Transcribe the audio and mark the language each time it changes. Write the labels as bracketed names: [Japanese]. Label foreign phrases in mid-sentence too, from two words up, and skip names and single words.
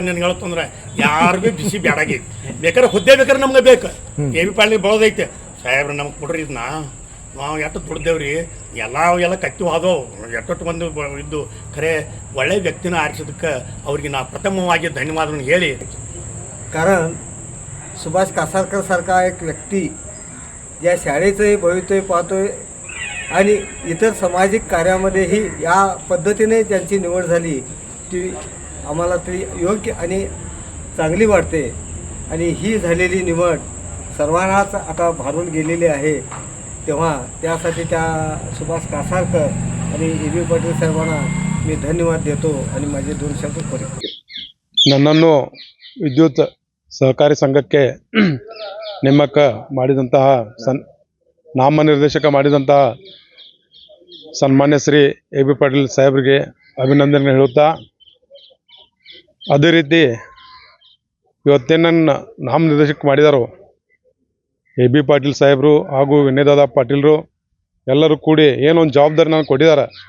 [Kannada] ನನಗೆ ಹೇಳ್ತಂದ್ರೆ ಯಾರಿಗೂ ಬಿಸಿ ಬ್ಯಾಡಾಗೈತಿ. ಬೇಕಾದ್ರೆ ಹುದ್ದೆ ಬೇಕಾದ್ರೆ ನಮ್ಗೆ ಬೇಕು. ಎಬಿ ಪಾಟೀಲ್ ಬರೋದೈತೆ ಸಾಹೇಬ್ರು ನಮ್ಗೆ ಕೊಡ್ರಿ ಇದನ್ನ, ನಾವು ಎಷ್ಟು ದುಡ್ದೇವ್ರಿ, ಎಲ್ಲ ಕತ್ತಿ ಹೋದವು ಎಷ್ಟೊಟ್ಟು ಒಂದು ಇದ್ದು ಖರೆ ಒಳ್ಳೆ ವ್ಯಕ್ತಿನ ಆರಿಸೋದಕ್ಕೆ ಅವ್ರಿಗೆ ನಾವು प्रथमವಾಗಿ ಧನ್ಯವಾದವನ್ನು ಹೇಳಿ. [Marathi] कारण सुभाष कासारकरसारखा एक व्यक्ती ज्या शाळेचंही भवितव्य पाहतोय आणि इतर सामाजिक कार्यामध्येही या पद्धतीने त्यांची निवड झाली ती आम्हाला तरी योग्य आणि चांगली वाटते. आणि ही झालेली निवड सर्वांनाच आता भारून गेलेली आहे. तेव्हा त्यासाठी त्या सुभाष कासारकर आणि एबी पाटील साहेबांना मी धन्यवाद देतो आणि माझे 2 शब्द परिचय. [Kannada] ನನ್ನನ್ನು ವಿದ್ಯುತ್ ಸಹಕಾರಿ ಸಂಘಕ್ಕೆ ನೇಮಕ ಮಾಡಿದಂತಹ ನಾಮನಿರ್ದೇಶಕ ಮಾಡಿದಂತಹ ಸನ್ಮಾನ್ಯ ಶ್ರೀ ಎಬಿ ಪಾಟೀಲ್ ಸಾಹೇಬರಿಗೆ ಅಭಿನಂದನೆ ಹೇಳುತ್ತಾ, ಅದೇ ರೀತಿ ಇವತ್ತೇನು ನಾಮನಿರ್ದೇಶಕ ಮಾಡಿದಾರೋ ಎಬಿ ಪಾಟೀಲ್ ಸಾಹೇಬರು ಹಾಗೂ ವಿನಯದಾದ ಪಾಟೀಲರು ಎಲ್ಲರೂ ಕೂಡಿ ಏನೊಂದು ಜವಾಬ್ದಾರಿ ನಾನು ಕೊಟ್ಟಿದ್ದಾರೆ.